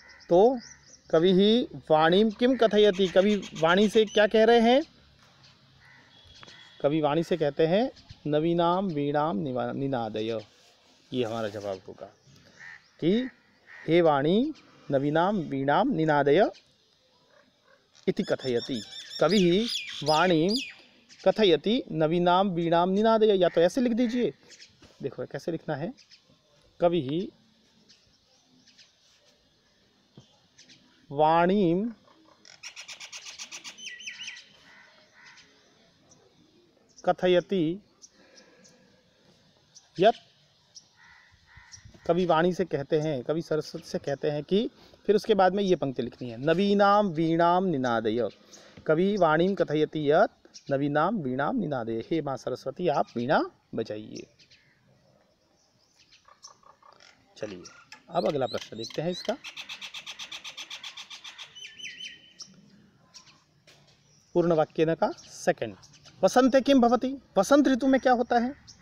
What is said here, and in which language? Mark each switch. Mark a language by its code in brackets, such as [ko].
[hi] तो [sa] कवि ही वाणीम किम कथयति। [hi] कवि वाणी से क्या कह रहे हैं? कवि वाणी से कहते हैं [sa] नवीनाम वीणाम निनादय। [hi] ये हमारा जवाब होगा कि [sa] हे वाणी नवीनाम वीणाम निनादय। इति कथयति। कविः वाणीं कथयति नवीनां वीणां निनादय। [hi] या तो ऐसे लिख दीजिए, देखो कैसे लिखना है, [sa] कविः वाणीं कथयति यत्, [hi] कवि वाणी से कहते हैं, कवि सरस्वती से कहते हैं कि, फिर उसके बाद में ये पंक्ति लिखनी है, [sa] नवीनां वीणां निनादय। कवि वाणीं कथयति यत् नवीनां वीणां निनादय। [hi] हे माँ सरस्वती आप वीणा बजाइए। चलिए अब अगला प्रश्न देखते हैं इसका। पूर्ण वाक्य का सेकंड, [sa] वसंते किम भवति। [hi] वसंत ऋतु में क्या होता है?